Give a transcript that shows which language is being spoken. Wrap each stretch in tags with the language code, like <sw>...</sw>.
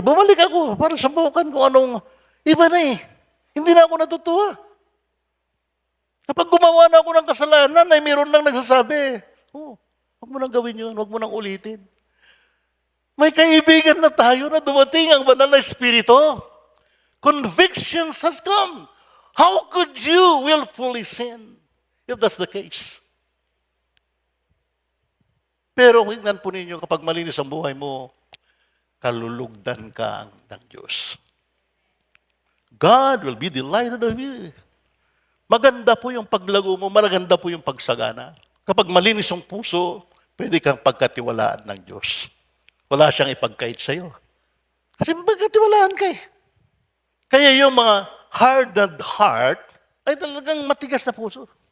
<tl>Bumalik ako para subukan kung anong... Iba na eh. Hindi na ako natutuwa. Kapag gumawa na ako ng kasalanan, ay mayroon lang nagsasabi, huwag mo nang gawin yun, huwag mo nang ulitin. May kaibigan na tayo na dumating ang banal na Espiritu.</tl> <en>Convictions has come. How could you willfully sin if that's the case?</en> <tl>Pero tingnan po ninyo, kapag malinis ang buhay mo, kalulugdan ka ng Diyos.</tl> <en>God will be delighted of you.</en> <tl>Maganda po yung paglago mo, maganda po yung pagsagana. Kapag malinis ang puso, pwede kang pagkatiwalaan ng Diyos. Wala siyang ipagkait sa'yo. Kasi pagkatiwalaan ka eh. Kaya yung mga hardened heart ay talagang matigas na puso.</tl>